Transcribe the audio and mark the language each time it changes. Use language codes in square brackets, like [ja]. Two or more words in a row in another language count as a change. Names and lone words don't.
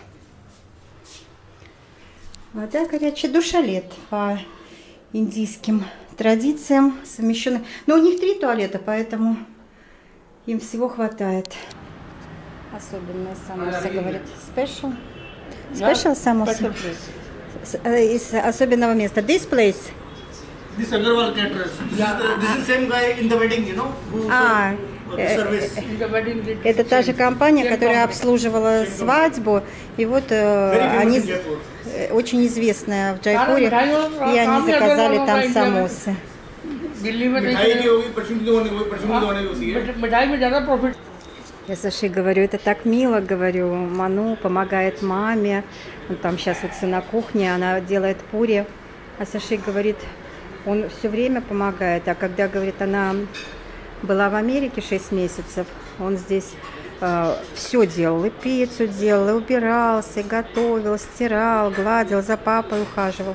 [ru] Вода горячая, душалет по индийским традициям совмещенный. Но у них 3 туалета, поэтому им всего хватает. Особенная самоса, говорит. [en] Special? Special [ru] самоса? из особенного места. [en] This place? This Agarwal caterers. This is same guy in the wedding, you know, who [ru] А, [en] the service. In the wedding, they [ru] это та же компания, которая обслуживала свадьбу. И вот [en] Very famous [ru] они [en] in Jaipur. [ru] очень известная в Джайпуре, и они заказали там самосы. [hi] दिल्ली में मिठाई की होगी, परचून की होने की होती है. मिठाई में ज़्यादा प्रॉफिट [ru] Я Саше говорю, это так мило, говорю, Ману помогает маме, он там сейчас вот все на кухне, она делает пури, а Саши говорит, он все время помогает, а когда, говорит, она была в Америке 6 месяцев, он здесь все делал, и пиццу делал, и убирался, и готовил, стирал, гладил, за папой ухаживал.